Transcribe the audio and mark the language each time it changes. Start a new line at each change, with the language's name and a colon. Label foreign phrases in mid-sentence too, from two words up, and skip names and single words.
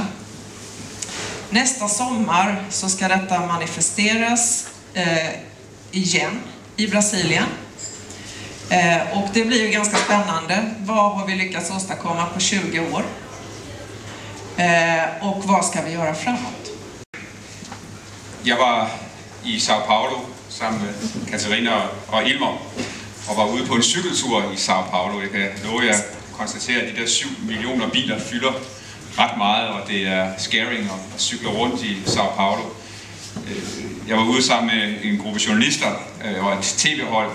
Swedish: Nästa sommar så ska detta manifesteras igen i Brasilien. Och det blir ju ganska spännande. Vad har vi lyckats åstadkomma på 20 år? Och vad ska vi göra framåt?
Danish: Jag var i Sao Paulo sammen med Katarina og Ilmar og var ude på en cykeltur i Sao Paulo. Jeg kan love jer at konstatere, at de der 7 millioner biler fylder ret meget, og det er scaring at cykle rundt i Sao Paulo. Jeg var ude sammen med en gruppe journalister og et tv-hold.